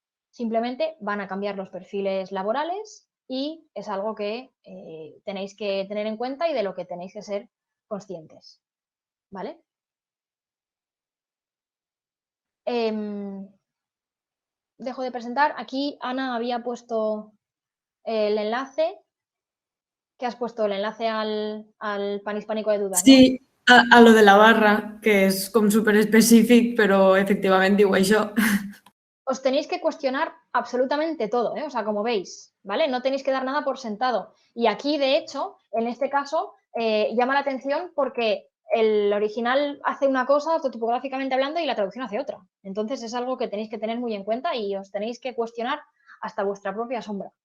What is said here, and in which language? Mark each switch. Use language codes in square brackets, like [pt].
[es] Simplemente van a cambiar los perfiles laborales y es algo que tenéis que tener en cuenta y de lo que tenéis que ser conscientes. ¿vale? Dejo de presentar. Aquí Ana había puesto el enlace. ¿Qué has puesto? El enlace al panhispánico de dudas, ¿no? Sí, a lo de la barra, [ca] que és com superespecífic, però efectivament diu això. [es] Os tenéis que cuestionar absolutamente todo, ¿eh? O sea, como veis, ¿vale? No tenéis que dar nada por sentado. Y aquí, de hecho, en este caso, llama la atención porque el original hace una cosa ortotipográficamente hablando y la traducción hace otra. Entonces es algo que tenéis que tener muy en cuenta y os tenéis que cuestionar hasta vuestra propia sombra.